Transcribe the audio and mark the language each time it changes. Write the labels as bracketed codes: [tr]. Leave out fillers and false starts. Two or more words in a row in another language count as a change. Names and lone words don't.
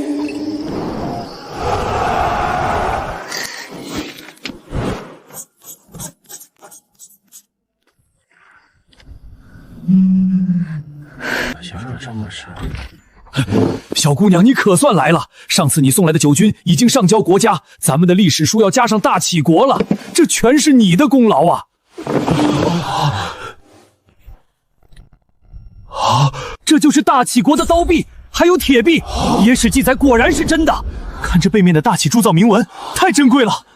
[zh] 小姑娘，你可算來了！上次你送來的九軍已經上交國家，咱們的歷史書要加上大齊國了，這全是你的功勞啊！這就是大齊國的刀臂，還有鐵臂，野史記載果然是真的。看這背面的大齊鑄造銘文，太珍貴了。